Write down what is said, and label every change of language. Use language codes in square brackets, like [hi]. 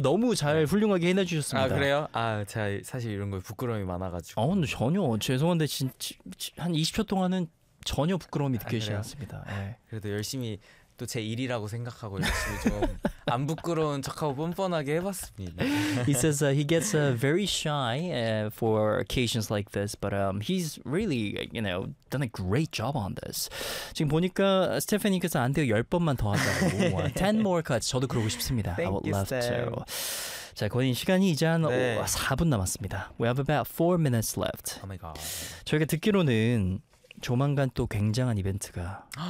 [ko] 너무 잘 훌륭하게 해내주셨습니다. 아 그래요? 아 제가 사실 이런 거 부끄러움이 많아가지고. 아 근데 전혀 죄송한데 한 20초 동안은 전혀 부끄러움이 느껴지지 않습니다. 네. 그래도 열심히 또 제 일이라고 생각하고 열심히 좀. 안 부끄러운 척하고 뻔뻔하게 해봤습니다. [en] He says he gets very shy for occasions like this, but he's really, you know, done a great job on this. [ko] 지금 보니까 스테파니께서 안 돼요 열 번만 더 하자고. [en] 10 more cuts. [ko] 저도 그러고 싶습니다. [en] Thank I would you, love Sam. to. [ko] 자, 권인 시간이 이제 한 4분 남았습니다. [en] We have about 4 minutes left. Oh my god. [ko] 저희가 듣기로는 조만간 또 굉장한 이벤트가.